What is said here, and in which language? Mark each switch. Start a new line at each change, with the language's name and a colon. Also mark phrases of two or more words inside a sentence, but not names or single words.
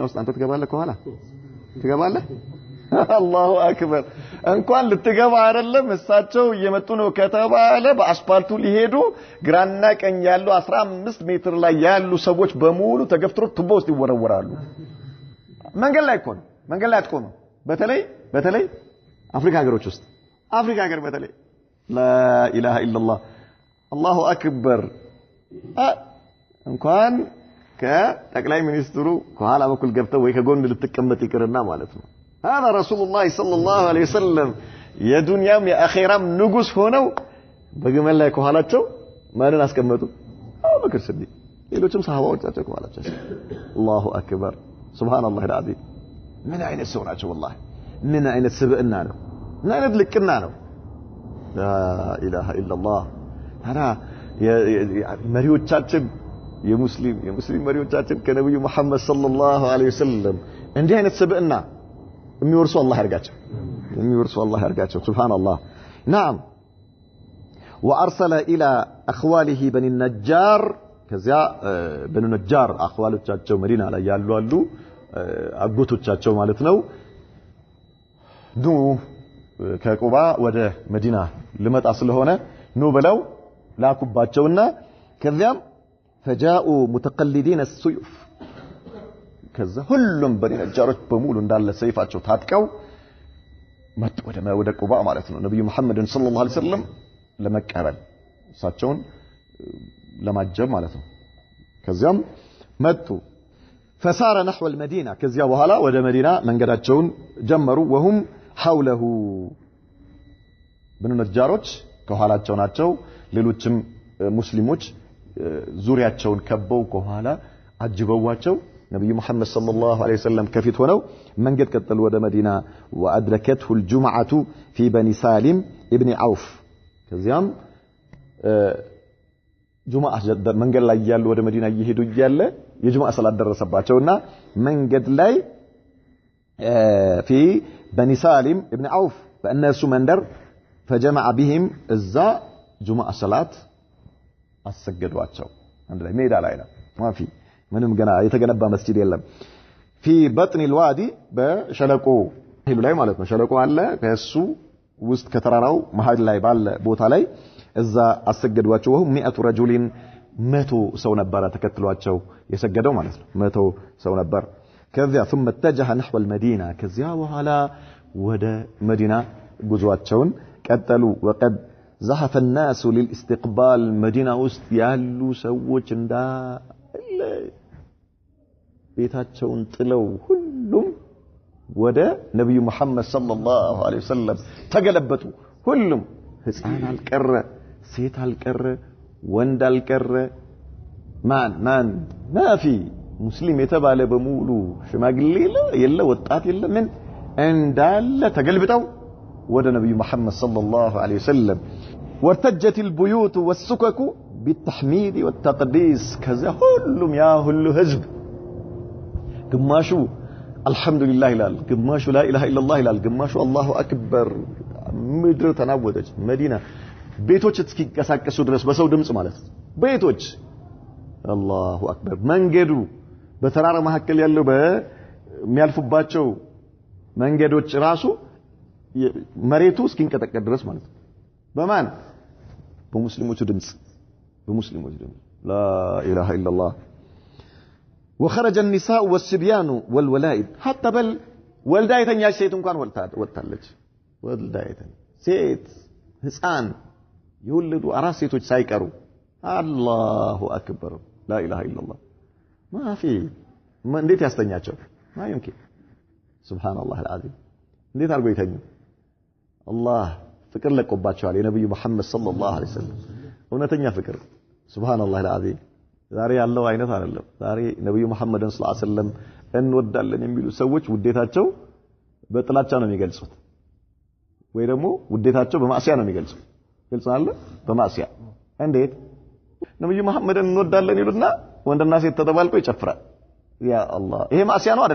Amharic: ውስጥ አንተ ትገባለህ ከኋላ ትገባለህ
Arabic: الله أكبر
Amharic: እንኳን ልትገባ አይደለም እሳቸው እየመጡ ነው ከተባለ በአስፋልቱ ሊሄዱ ግራና ቀኝ ያሉ 15 ሜትር ላይ ያሉ ሰዎች በሙሉ ተገፍትሮ ቱቦ ውስጥ ይወረወራሉ መንገድ ላይ ቆም መንገድ ላይ አትቆም በተለይ አፍሪካ ሀገሮች ውስጥ አፍሪካ ሀገር በተለይ
Arabic: لا اله الا الله الله اكبر
Amharic: እንኳን ከጠቅላይ ሚኒስትሩ ከኋላ በኩል ገብተው ወይ ከጎን ልትቀመጥ ይቅርና ማለት ነው
Arabic: هذا رسول الله صلى الله عليه وسلم
Amharic: የዱንያም የአኺራም ንጉስ ሆነው በግመል ላይ ከኋላቸው ማንን አስቀመጡ አቡበክር ስዲቅ ሌሎችም ሰሃባዎቻቸው ከኋላቸው
Arabic: الله اكبر سبحان الله العظيم
Amharic: ምን አይነት ሰው ናቸው والله ምን አይነት ስብዕና ነው ምን አይነት ልቅና ነው
Arabic: لا اله الا الله
Amharic: ታራ መሪዎቻችን የሙስሊም መሪዎቻችን ከነብዩ መሐመድ
Arabic: صلى الله عليه وسلم
Amharic: እንዲህ አይነት ስብዕና የሚወርሱ አላህ ያርጋቸው ሱብሃንአላህ
Arabic: نعم وارسل الى اخواله بني النجار
Amharic: ከዚያ በኑ ነጃር አخዋሎቻቸው መዲና ላይ ያሉ አሉ አጎቶቻቸው ማለት ነው ኑ ከቁባ ወደ መዲና ልመጣ ስለሆነ ኑ ብለው ላኩባቸውና ከዚያም
Arabic: فجاءوا متقلدين السيوف
Amharic: ከዛ ሁሉም በኒ ነጃሮች በሙሉ እንዳለ ሰይፋቸው ታጥቀው መጡ ወደ ቁባ ማለት ነው ነብዩ መሐመድን
Arabic: صلى الله عليه وسلم
Amharic: ለመቀበል እሳቸውን ለማጀብ ማለት ነው ከዚያም መጡ
Arabic: فسار نحو المدينة
Amharic: ከዚያ በኋላ ወደ መዲና መንገዳቸውን ጀመሩ
Arabic: وهم حوله
Amharic: በኑ ነጃሮች ከኋላቸው ናቸው ሌሎችም ሙስሊሞች ዙሪያቸውን ከበው ከኋላ አጅበዋቸው ነብዩ መሐመድ
Arabic: صلى الله عليه وسلم
Amharic: ከፊት ሆነው መንገድ ቀጠሉ ወደ መዲና
Arabic: وادركته الجمعة في بني سالم ابن عوف
Amharic: ከዚያም ጁማዓ መንገድ ላይ ያሉ ወደ መዲና እየሄዱ እያለ የጁማዓ ሰላት ደረሰባቸውና መንገድ ላይ
Arabic: في بني سالم ابن عوف
Amharic: በእነሱ መንደር
Arabic: فجمع بهم
Amharic: እዛ ጁማዓ ሰላት አሰገዷቸው አንድ ላይ ሜዳ ላይ ነው ማፊ ምንም ገና የተገነባ መስጂድ የለም
Arabic: في بطن
Amharic: الوادي በሸለቆ ሄሉ ላይ ማለት ነው ሸለቆ አለ ከሱ ውስጥ ከተራራው መሃል ላይ ባለ ቦታ ላይ እዛ አሰገዷቸው
Arabic: وهم 100 رجل
Amharic: 100 ሰው ነበር ተከትሏቸው የሰገደው ማለት ነው 100 ሰው ነበር ከዚያ
Arabic: ثم اتجه نحو المدينة
Amharic: ከዚያ በኋላ ወደ መዲና ጉዟቸውን ቀጠሉ
Arabic: وقد زحف الناس للاستقبال مدينة
Amharic: ውስጥ ያሉ ሰዎች እንዳለ ቤታቸውን ጥለው ሁሉም ወደ ነብዩ መሐመድ
Arabic: صلى الله عليه وسلم
Amharic: ተገለበጡ ሁሉም ህፃን አልቀረ ሴት አልቀረ ወንድ አልቀረ ማን ማፊ ሙስሊም የተባለ በሙሉ ሽማግሌ የለ ወጣት የለ ምን እንዳለ ተገልብጠው ወደ ነብዩ መሐመድ
Arabic: صلى الله عليه وسلم وارتجت البيوت والسكك بالتحميد والتقديس كذا
Amharic: ሁሉም ያ ሁሉ ህዝብ ግማሹ አልহামዱሊላህ ይላል ግማሹ
Arabic: لا إله إلا الله
Amharic: ይላል ግማሹ
Arabic: الله أكبر
Amharic: ምድር ተናወጠች መዲና ቤቶች እስኪንቀሳቀሱ ድረስ በሰው ድምጽ ማለት ቤቶች
Arabic: الله أكبر
Amharic: መንገዱ በተራራ መካከል ያለው በሚያልፉባቸው መንገዶች ራሱ መሬቱ እስኪንቀጠቀጥ ድረስ ማለት በማን በሙስሊሞቹ ድምጽ
Arabic: لا اله الا الله وخرج النساء والصبيان والولائد حتى بل
Amharic: ወልዳይተኛች ሴት እንኳን ወጣለች ወልዳይተኛ ሴት ህፃን የወለዱ አራት ሴቶች ሳይቀሩ
Arabic: الله أكبر لا اله الا الله ما في
Amharic: እንዴት ያስተኛቸው
Arabic: ما يمكن سبحان الله العظيم
Amharic: እንዴት አርጎ ይተኙ አላህ ፍቅር ለቆባቸዋል የነብዩ መሐመድ
Arabic: صلى الله عليه وسلم
Amharic: እውነተኛ ፍቅር
Arabic: سبحان الله العظيم
Amharic: ዛሬ ያለው አይነት አይደለም ዛሬ ነብዩ መሐመድን
Arabic: صلى الله عليه وسلم
Amharic: እንወዳለን የሚሉ ሰዎች ውዴታቸው በጥላቻ ነው የሚገልጹት ወይ ደግሞ ውዴታቸው በማዕሲያ ነው የሚገልጹት ግልጽ አለ በማዕሲያ እንዴት ነብዩ መሐመድን እንወዳለን ይሉና ወንድና ሴት ተደባልቀው ይጨፍራል ያ አላህ ይሄ ማዕሲያ ነው